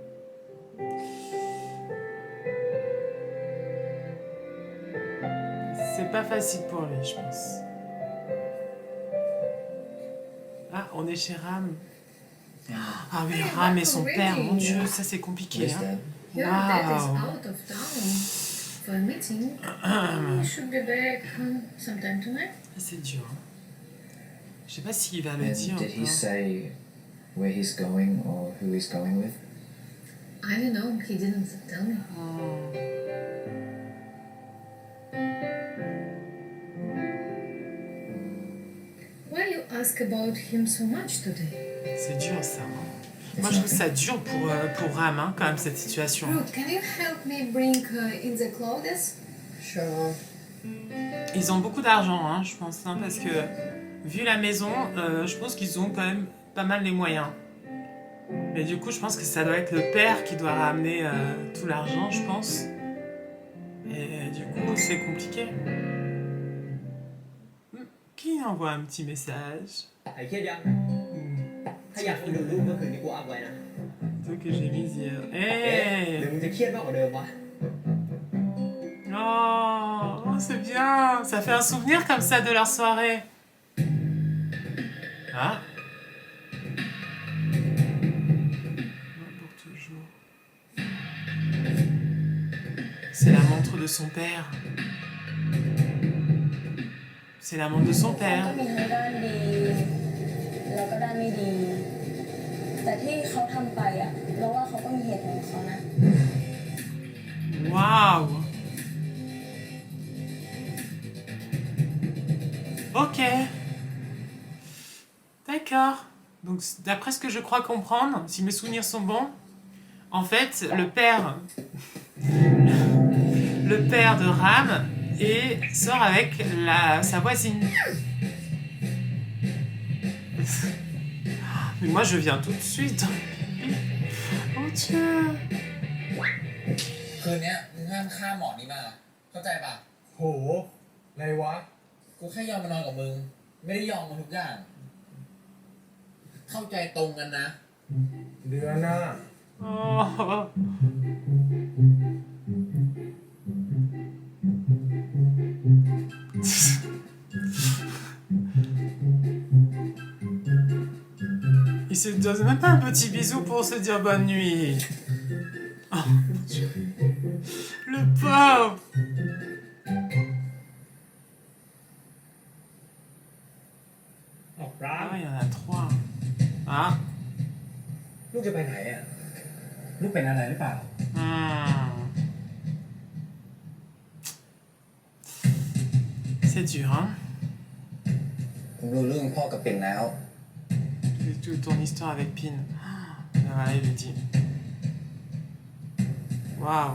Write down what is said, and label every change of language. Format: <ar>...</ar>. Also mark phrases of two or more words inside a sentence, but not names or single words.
<fr>C'est pas facile pour lui, je pense. Ah, on est chez Ram. Ah oui, Ram et son père, mon Dieu, ça c'est compliqué.</fr> <en>Yes,</en> <fr>Hein.</fr> <en>Dad. Yeah, Dad is Wow. out of town for a meeting. He should be back sometime tonight.</en> <fr>C'est dur. Hein. Je sais pas s'il va le</fr> <en>And</en> <fr>dire.</fr> <en>did he</en> <fr>encore.</fr> <en>say where he's going or who he's going with? I don't know. He didn't tell me. Oh. Why you ask about him so much today?</en> <fr>C'est dur ça. Hein. Moi je trouve ça dur pour Ram, hein, quand même, cette situation.</fr> <en>Ruth, can you help me bring in the clothes? Sure.</en> <fr>Ils ont beaucoup d'argent, hein, je pense, hein, parce que vu la maison, je pense qu'ils ont quand même pas mal les moyens. Mais du coup, je pense que ça doit être le père qui doit ramener tout l'argent, je pense. Et du coup, c'est compliqué. Qui envoie un petit message?</fr> <th>หายเครียดยัง ถ้าอยากคุยดูรูปเมื่อคืนนี้กูอัพไว้นะ</th> <fr>Truc que j'ai mis hier.</fr> <th>หรือ</th> <en>Hey!</en> <th>มึงจะเครียดมากกว่าเดิมวะ</th> <fr>Oh, c'est bien! Ça fait un souvenir comme ça de leur soirée. Ah! Pour toujours. C'est la montre de son père. C'est la montre de son</fr> <th>ก็</th> <fr>père.</fr> <th>มีทั้งด้านดีแล้วก็ด้านไม่ดี แต่ที่เขาทำไปอ่ะเราว่าเขาก็มีเหตุผลของเขานะ</th> <fr>Waouh! Ok. D'accord. Donc, d'après ce que je crois comprendre, si mes souvenirs sont bons, en fait, le père de Ram sort avec sa voisine. Mais moi, je viens tout de suite. Oh Dieu.</fr> <th>คืนเนี้ยมึงห้ามข้ามหมอนี้มา เข้าใจป่ะ โห อะไรวะ กูแค่ยอมมานอนกับมึง ไม่ได้ยอมมาทุกอย่าง เข้าใจตรงกันนะ เดือนหน้า</th> <fr>Oh. Il se donne même pas un petit bisou pour se dire bonne nuit. Oh mon Dieu. Le pauvre. Ah, il y en a 3. Ah.</fr> <th>ลูกจะไปไหนอ่ะ ลูกเป็นอะไรหรือเปล่า</th> <fr>Hmm. C'est dur, hein?</fr> <th>ผมรู้เรื่องพ่อกับปิ่นแล้ว</th> <fr>Toute ton histoire avec Pin. Ah, voilà, il le dit. Waouh.</fr>